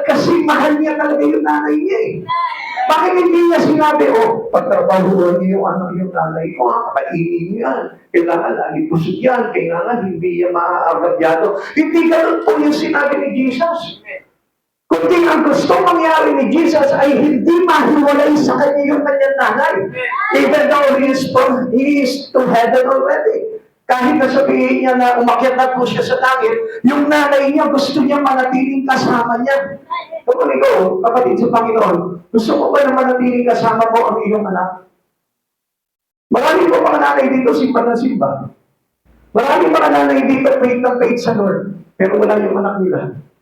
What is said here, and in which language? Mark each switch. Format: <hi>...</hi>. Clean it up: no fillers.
<tl>Kasi mahal niya talaga yung nanay niya eh. Bakit hindi niya sinabi, oh, pagtrabahuan niyo yung anak yung nanay ko, kapainin niyo yan. Kailangan lagi pusod yan. Kailangan hindi yan maaagabyado. Hindi ganun po yung sinabi ni Jesus. Kundi ang gusto mangyari ni Jesus ay hindi mahiwalay sa kanya yung kanyang nanay.</tl> <en>Even though he is to heaven already.</en> <tl>Kahit na sabihin niya na umakyat na po siya sa langit, yung nanay niya gusto niya manatiling kasama niya. Kung ikaw, kapatid sa Panginoon, gusto mo ba na manatiling kasama mo ang iyong anak? Marami po mga nanay dito simba na simba. Marami mga nanay dito faith ng faith sa Lord, pero wala yung anak nila.</tl>